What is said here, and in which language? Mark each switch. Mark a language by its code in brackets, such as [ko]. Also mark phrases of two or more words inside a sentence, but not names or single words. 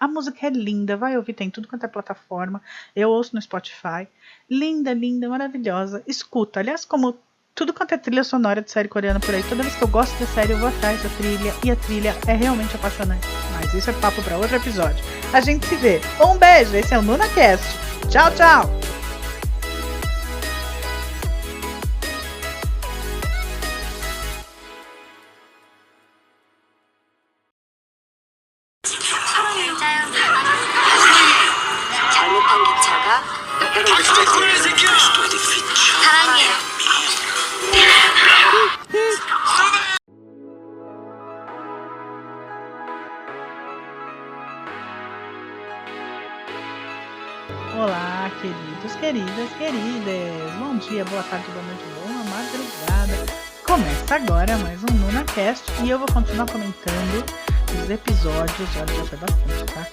[pt] A música é linda, vai ouvir, tem tudo quanto é plataforma, eu ouço no Spotify, linda, linda, maravilhosa, escuta, aliás, como tudo quanto é trilha sonora de série coreana por aí, toda vez que eu gosto da série eu vou atrás da trilha, e a trilha é realmente apaixonante, mas isso é papo para outro episódio. A gente se vê, um beijo, esse é o NunaCast, tchau, tchau! 잘못한 기차가 사랑해요. Olá, queridos, queridas, queridas. Bom dia, boa tarde, boa noite, boa madrugada. Começa agora mais um NunaCast e eu vou continuar comentando os episódios, olha, já foi bastante, tá?